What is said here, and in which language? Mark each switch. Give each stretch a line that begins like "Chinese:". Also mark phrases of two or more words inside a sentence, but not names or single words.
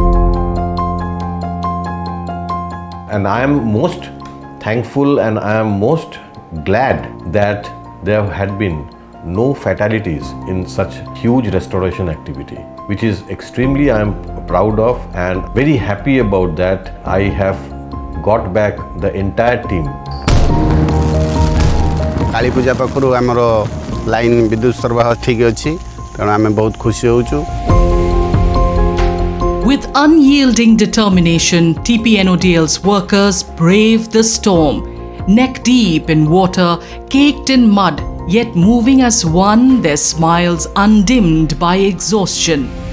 English: And I am most thankful and I am most glad that there had been no fatalities in such huge restoration activity, which is extremely I am proud of and very happy about that. I have got back the entire team.
Odia: କାଳୀ ପୂଜା ପାଖରୁ ଆମର ଲାଇନ ବିଦ୍ୟୁତ ସରବରାହ ଠିକ ଅଛି ତେଣୁ ଆମେ ବହୁତ ଖୁସି ହେଉଛୁ.
English: With unyielding determination, TPNODL's workers braved the storm, neck deep in water, caked in mud, yet moving as one, their smiles undimmed by exhaustion.